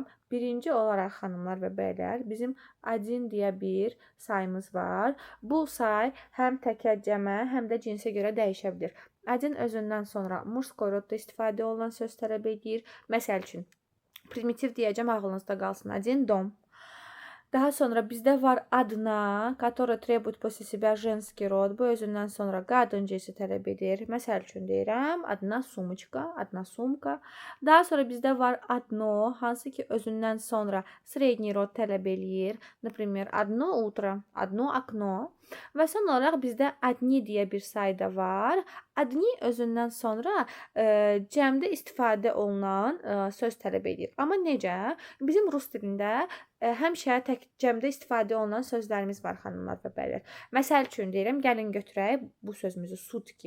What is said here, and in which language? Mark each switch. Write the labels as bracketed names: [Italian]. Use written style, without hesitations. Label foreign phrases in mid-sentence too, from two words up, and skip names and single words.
[Azerbaijani] Birinci olaraq xanımlar və bəylər, bizim один deyə bir sayımız var. Bu say həm təkə, cəmə, həm də cinsə görə dəyişə bilər. Один özündən sonra [Russian] мужской родда [Azerbaijani] istifadə olunan söz tələb edir. Məsəl üçün, primitiv deyəcəm, ağlınızda qalsın. [Russian] Один dom. [Azerbaijani] Daha sonra bizdə var [Russian] одна, которая требует после себя женский род. [Azerbaijani] Bu özündən sonra qadın cinsi tələb edir. Məsəl üçün deyirəm, [Russian] одна сумочка, одна sumka. [Azerbaijani] Daha sonra bizdə var одно, hansı ki özündən sonra [Russian] средний род [Azerbaijani] tələb eləyir. [Russian] Например, одно утро, одно окно. [Azerbaijani] Və son olaraq bizdə одни deyə bir say da var. Одни özündən sonra cəmdə istifadə olunan söz tələb edir. Amma necə? Bizim rus dilində həmişə tək cəmdə istifadə olunan sözlərimiz var xanımlar və bəylər. Məsəl üçün deyirəm, gəlin götürək bu sözümüzü sutki.